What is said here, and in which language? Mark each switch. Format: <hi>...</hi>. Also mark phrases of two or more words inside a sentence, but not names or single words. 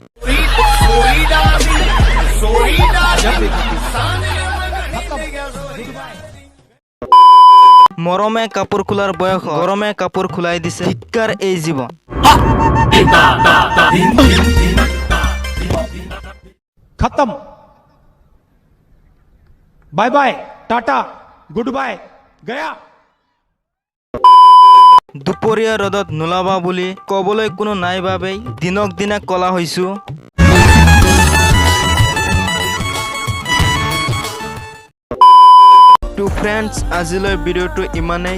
<as>মৰমে কাপোৰ খোলাৰ বয়স গৰমে কাপোৰ খোলাই দিছে। ধিক্কাৰ এই জীৱন।</as> <en>खत्म bye bye tata good bye गया।</en> <as>দুপৰীয়া ৰ'দত নোলাবা বুলি ক'বলৈ কোনো নাই বাবেই দিনক দিনে কলা হৈছোঁ।</as> <en>to friends,</en> <as>আজিলৈ ভিডিঅ'টো ইমানেই।</as>